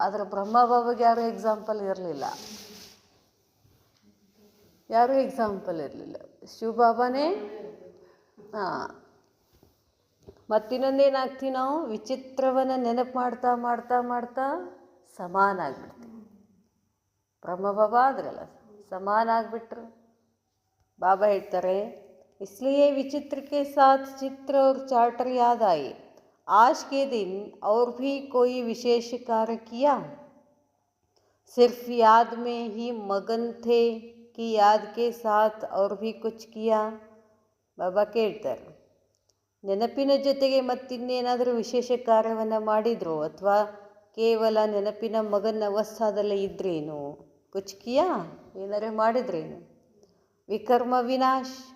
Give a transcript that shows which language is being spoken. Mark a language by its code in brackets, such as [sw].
[kn] ಆದರೆ ಬ್ರಹ್ಮ ಬಾಬಾಗೆ ಯಾರೂ ಎಕ್ಸಾಂಪಲ್ ಇರಲಿಲ್ಲ, ಯಾರೂ ಎಕ್ಸಾಂಪಲ್ ಇರಲಿಲ್ಲ. ಶಿವ ಬಾಬಾನೇ. ಮತ್ತಿನ್ನೊಂದೇನಾಗ್ತೀವಿ ನಾವು? ವಿಚಿತ್ರವನ್ನು ನೆನಪು ಮಾಡ್ತಾ ಮಾಡ್ತಾ ಮಾಡ್ತಾ ಸಮಾನ ಆಗಿಬಿಡ್ತೀವಿ. ಬ್ರಹ್ಮ ಬಾಬಾ ಆದ್ರಲ್ಲ, ಸಮಾನ ಆಗಿಬಿಟ್ರು. ಬಾಬಾ ಹೇಳ್ತಾರೆ, [hi] इसलिए विचित्र के साथ चित्र और चार्टर याद आए. आज के दिन और भी कोई विशेष कार्य किया. सिर्फ याद में ही मगन थे कि याद के साथ और भी कुछ किया. [kn] ಬಾಬಾ ಕೇಳ್ತಾರೆ, ನೆನಪಿನ ಜೊತೆಗೆ ಮತ್ತಿನ್ನೇನಾದರೂ ವಿಶೇಷ ಕಾರ್ಯವನ್ನು ಮಾಡಿದ್ರು ಅಥವಾ ಕೇವಲ ನೆನಪಿನ ಮಗನ ಅವಸ್ಥಾದಲ್ಲೇ ಇದ್ರೇನು? [hi] ಕುಚ್ ಕಿಯಾ, [kn] ಏನಾರೇ ಮಾಡಿದ್ರೇನು? ವಿಕರ್ಮ ವಿನಾಶ್.